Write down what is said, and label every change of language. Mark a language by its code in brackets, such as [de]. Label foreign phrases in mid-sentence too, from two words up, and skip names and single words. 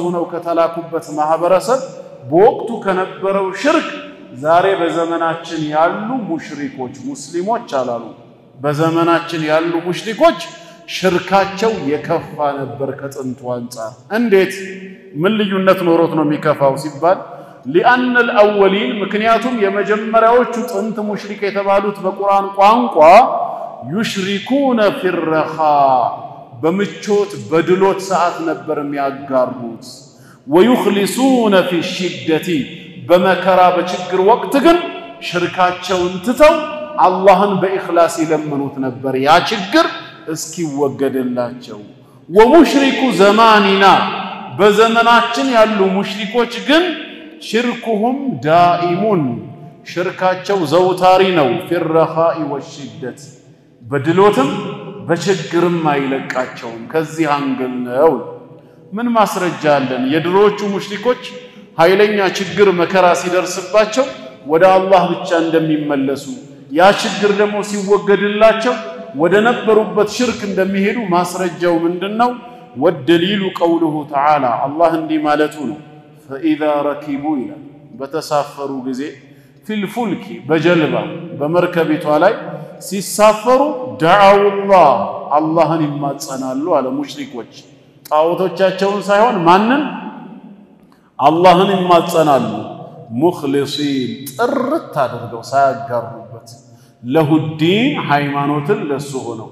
[am] ሆነው ከተላኩበት ማህበረሰብ በወቅቱ ከነበረው ሽርክ ዛሬ በዘመናችን ያሉ ሙሽሪኮች ሙስሊሞች አላሉ በዘመናችን ያሉ ሙሽሪኮች ሽርካቸው የከፋ ነበር ከጥንቱ አንፃር። እንዴት ምን ልዩነት ኖሮት ነው የሚከፋው ሲባል [ar] لأن الأولين [am] ምክንያቱም የመጀመሪያዎቹ ጥንት ሙሽሪክ የተባሉት በቁርአን ቋንቋ [ar] يشركون في الرخاء [am] በምቾት በድሎት ሰዓት ነበር የሚያጋሩት [ar] ويخلصون في الشدة [am] በመከራ በችግር ወቅት ግን ሽርካቸውን ትተው አላህን በኢኽላስ ይለምኑት ነበር ያ ችግር እስኪወገድላቸው። [ar] ومشرك زماننا [am] በዘመናችን ያሉ ሙሽሪኮች ግን [ar] شركهم دائم [am] ሽርካቸው ዘውታሪ ነው [ar] في الرخاء والشدة [am] በድሎትም በችግርም አይለቃቸውም። ከዚህ አንግል ነው ምን ማስረጃ አለን? የድሮቹ ሙሽሪኮች ኃይለኛ ችግር መከራ ሲደርስባቸው ወደ አላህ ብቻ እንደሚመለሱ ያ ችግር ደግሞ ሲወገድላቸው ወደ ነበሩበት ሽርክ እንደሚሄዱ ማስረጃው ምንድነው? [ar] والدليل قوله تعالى [am] አላህ እንዲህ ማለቱ ነው [ar] فإذا ركبوا إلى [am] በተሳፈሩ ጊዜ ፊልፉልኪ በጀልባ በመርከቢቷ ላይ ሲሳፈሩ ደዓውላህ አላህን ይማጸናሉ አለ ሙሽሪኮች ጣዖቶቻቸውን ሳይሆን ማንን አላህን ይማጸናሉ ሙኽሊሲን ጥርት አድርገው ሳያጋሩበት ለሁዲን ሃይማኖትን ለሱ ሆነው